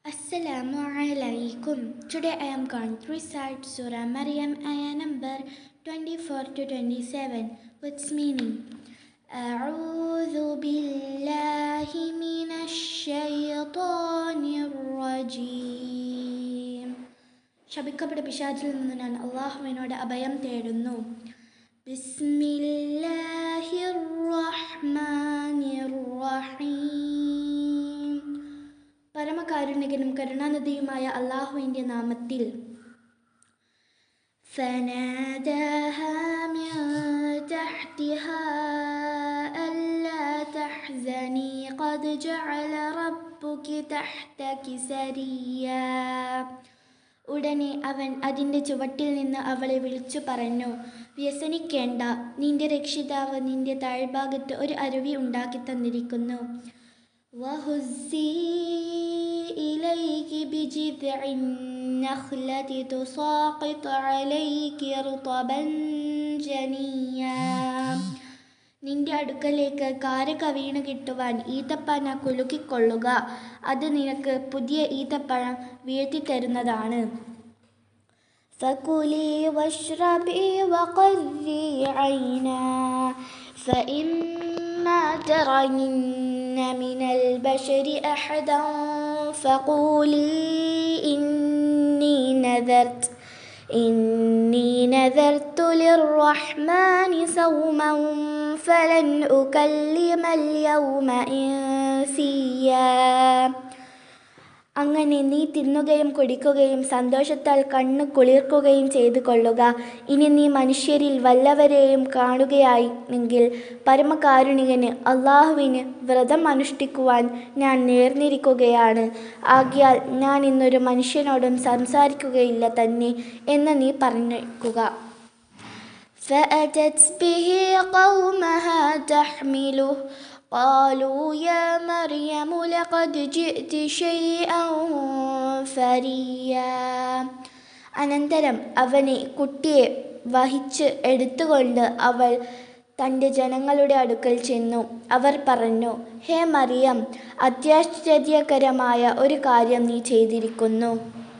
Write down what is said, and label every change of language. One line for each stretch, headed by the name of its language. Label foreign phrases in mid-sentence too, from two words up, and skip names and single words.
Arabic: السلام عليكم.
English: Today I am going to recite Surah Maryam ayah number 24 to 27 with its meaning.
Arabic: أعوذ بالله من الشيطان الرجيم.
Malayalam: ശപിക്കപ്പെട്ട പിശാചിൽ നിന്ന് ഞാൻ അള്ളാഹുവിനോട് അഭയം തേടുന്നു.
Arabic: بسم الله الرحمن الرحيم.
Malayalam: പരമകാരുണികനും കരുണാനിധിയുമായ അള്ളാഹുവിൻ്റെ നാമത്തിൽ.
Arabic: فناداها من تحتها ألا تحزني قد جعل ربك تحتك سريا.
Malayalam: ഉടനെ അവൻ അതിൻ്റെ ചുവട്ടിൽ നിന്ന് അവളെ വിളിച്ചു പറഞ്ഞു, വ്യസനിക്കേണ്ട, നിന്റെ രക്ഷിതാവ് നിന്റെ താഴ്ഭാഗത്ത് ഒരു അരുവി ഉണ്ടാക്കി തന്നിരിക്കുന്നു.
Arabic: وهزي إليك بجذع النخلة تساقط عليك رطبا جنيا.
Malayalam: നിന്റെ അടുക്കലേക്ക് കാരക്ക വീണ് കിട്ടുവാൻ ഈത്തപ്പന കുലുക്കിക്കൊള്ളുക, അത് നിനക്ക് പുതിയ ഈത്തപ്പഴം വീഴ്ത്തിത്തരുന്നതാണ്.
Arabic: فكلي واشربي وقري عينا فإما ترين من البشر أحدا فقولي إني نذرت للرحمن صوما فلن أكلم اليوم إنسيا.
Malayalam: അങ്ങനെ നീ തിന്നുകയും കുടിക്കുകയും സന്തോഷത്താൽ കണ്ണു കുളിർക്കുകയും ചെയ്തു കൊള്ളുക. ഇനി നീ മനുഷ്യരിൽ വല്ലവരെയും കാണുകയാണെങ്കിൽ പരമകാരുണികന് അള്ളാഹുവിന് വ്രതം അനുഷ്ഠിക്കുവാൻ ഞാൻ നേർന്നിരിക്കുകയാണ്. ആകയാൽ ഞാൻ ഇന്നൊരു മനുഷ്യനോടും സംസാരിക്കുകയില്ല തന്നെ എന്ന് നീ പറഞ്ഞേക്കുക.
Arabic: فأتت به قومها تحمله قالوا يا مريم لقد جئت شيئا فريا.
Malayalam: അനന്തരം അവനെ കുട്ടിയെ വഹിച്ച് എടുത്തുകൊണ്ട് അവൾ തൻ്റെ ജനങ്ങളുടെ അടുക്കൽ ചെന്നു. അവർ പറഞ്ഞു, ഹേ മറിയം, അത്യാശ്ചര്യകരമായ ഒരു കാര്യം നീ ചെയ്തിരിക്കുന്നു.